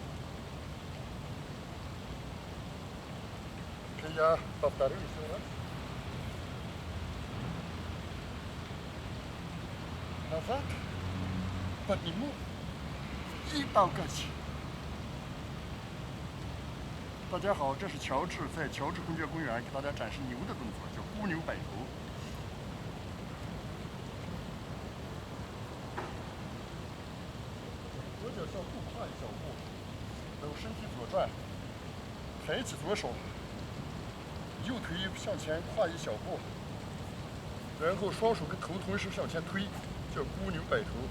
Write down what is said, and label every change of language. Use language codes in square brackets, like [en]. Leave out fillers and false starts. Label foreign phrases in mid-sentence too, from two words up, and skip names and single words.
[ru] Я повторю еще раз. Назад, подниму и толкать. [zh] 大家好，这是乔治在乔治公爵公园给大家展示牛的动作，叫孤牛摆头。左脚向后跨一小步，然后身体左转，抬起左手，右腿向前跨一小步，然后双手跟头同时向前推，叫孤牛摆头。